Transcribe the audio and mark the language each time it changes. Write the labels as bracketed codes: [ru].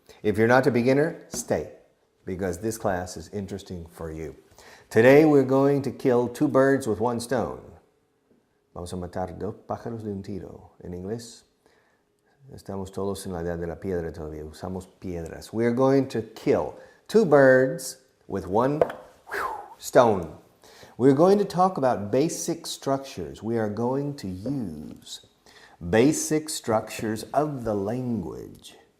[en] If you're not a beginner, stay, because this class is interesting for you. Today we're going to kill two birds with one stone. [es] Vamos a matar dos pájaros de un tiro. En inglés, estamos todos en la edad de la piedra todavía, usamos piedras. [en] We're going to kill two birds with one stone. We're going to talk about basic structures. We are going to use basic structures of the language.